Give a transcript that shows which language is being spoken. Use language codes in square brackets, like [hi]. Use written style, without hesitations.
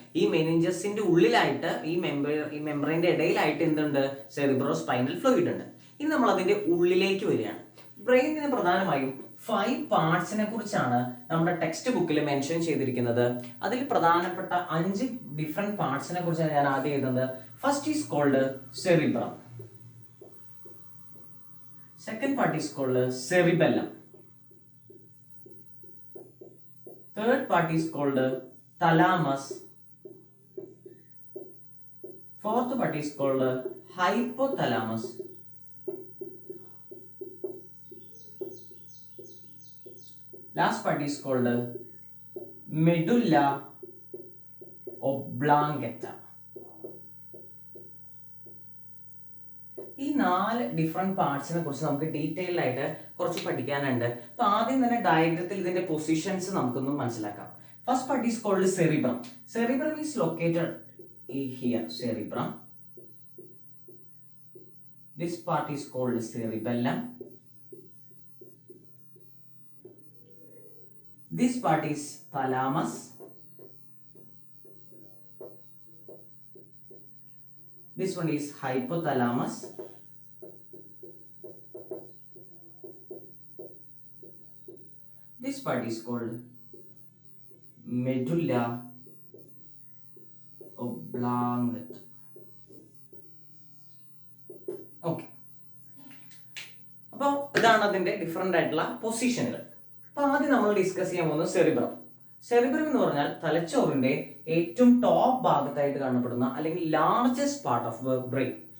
[ml] ഈ മെനിഞ്ചസിന്റെ ഉള്ളിലായിട്ട് ഈ മെമ്പറിന്റെ ഇടയിലായിട്ട് എന്തുണ്ട്, സെറിബ്രോ സ്പൈനൽ ഫ്ലൂയിഡ് ഉണ്ട്. ഇനി നമ്മൾ അതിന്റെ ഉള്ളിലേക്ക് വരികയാണ്. ബ്രെയിനിന് പ്രധാനമായും 5 പാർട്സിനെ കുറിച്ചാണ് നമ്മുടെ ടെക്സ്റ്റ് ബുക്കിൽ മെൻഷൻ ചെയ്തിരിക്കുന്നത്. അതിൽ പ്രധാനപ്പെട്ട 5 ഡിഫറെന്റ് പാർട്സിനെ കുറിച്ചാണ് ഞാൻ ആദ്യം എഴുതുന്നത്. [en] First is called cerebrum. Second part is called cerebellum. Third part is called thalamus. Fourth part is called hypothalamus. Last part is called medulla oblongata. [ml] ഈ 4 ഡിഫറെന്റ് പാർട്സിനെ കുറിച്ച് നമുക്ക് ഡീറ്റെയിൽഡ് ആയിട്ട് കുറച്ച് പഠിക്കാനുണ്ട്. അപ്പൊ ആദ്യം തന്നെ ഡയഗ്രത്തിൽ ഇതിന്റെ പൊസിഷൻസ് നമുക്കൊന്ന് മനസ്സിലാക്കാം. [en] First part is called cerebrum. Cerebrum is located here. Cerebrum This part is called cerebellum. This part is thalamus. This one is hypothalamus. This part is called medulla oblongata. [ml] Okay, അപ്പോൾ ഇതാണ് അതിൻ്റെ different ആയിട്ടുള്ള പൊസിഷനുകൾ. അപ്പോൾ ആദ്യം നമ്മൾ discuss ചെയ്യാൻ പോകുന്നത് cerebrum. Cerebrum എന്ന് പറഞ്ഞാൽ തലച്ചോറിന്റെ ഏറ്റവും ടോപ്പ് ഭാഗത്തായിട്ട് കാണപ്പെടുന്ന അല്ലെങ്കിൽ [en] Largest part of brain.